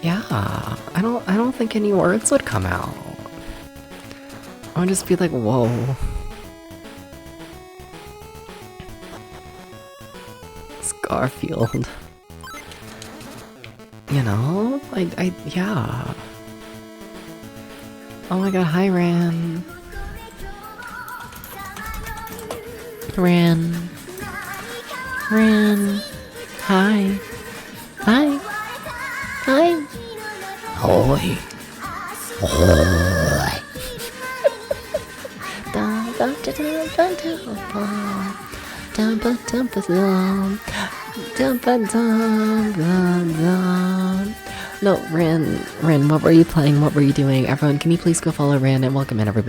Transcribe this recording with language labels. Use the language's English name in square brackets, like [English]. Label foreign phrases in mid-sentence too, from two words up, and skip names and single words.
[English] Yeah, I don't think any words would come out. I would just be like, whoa. It's Garfield. You know? Yeah. Oh my god, hi Ran. Ran. Ran. Hi. Hi. Hi. Hoi. Hoi. No, Ran, what were you playing? What were you doing? Everyone, can you please go follow Ran and welcome in everybody.